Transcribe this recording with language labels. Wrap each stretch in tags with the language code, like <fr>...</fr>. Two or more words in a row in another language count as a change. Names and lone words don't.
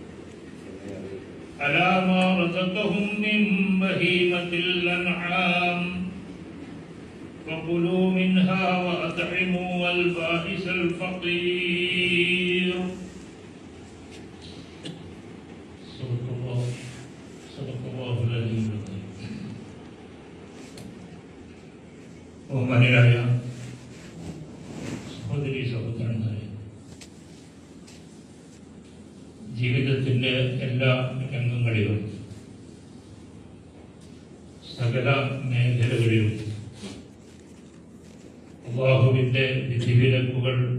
<ar>على ما رزقهم من بهيمة الأنعام فكلوا منها وأطعموا البائس الفقير. صدق الله العلي العظيم.</ar> <ml>ബഹുമാന്യരായ സഹോദരീ സഹോദരന്മാരെ, ജീവിതത്തിന്റെ എല്ലാ രംഗങ്ങളിലും സകല മേഖലകളിലും അല്ലാഹുവിന്റെ വിധിവിലക്കുകൾ</ml>